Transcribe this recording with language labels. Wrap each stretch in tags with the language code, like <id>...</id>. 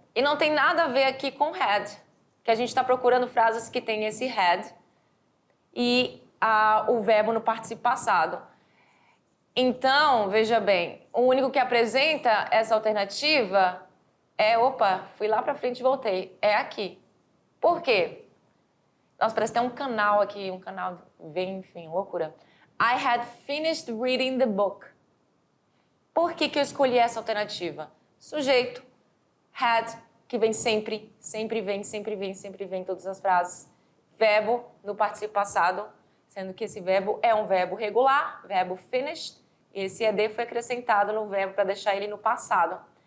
<pt>E não tem nada a ver aqui com had, que a gente está procurando frases que tem esse had e o verbo no participio passado. Então, veja bem, o único que apresenta essa alternativa fui lá para frente e voltei, é aqui. Por quê? Nossa, parece que tem um canal aqui, um canal bem, enfim, loucura.</pt> <en>I had finished reading the book.</en> <pt>Por que eu escolhi essa alternativa? Sujeito, had, que vem sempre, sempre vem, sempre vem, sempre vem em todas as frases. Verbo no participio passado, sendo que esse verbo é um verbo regular, verbo finished, e esse ed foi acrescentado no verbo para deixar ele no passado.</pt>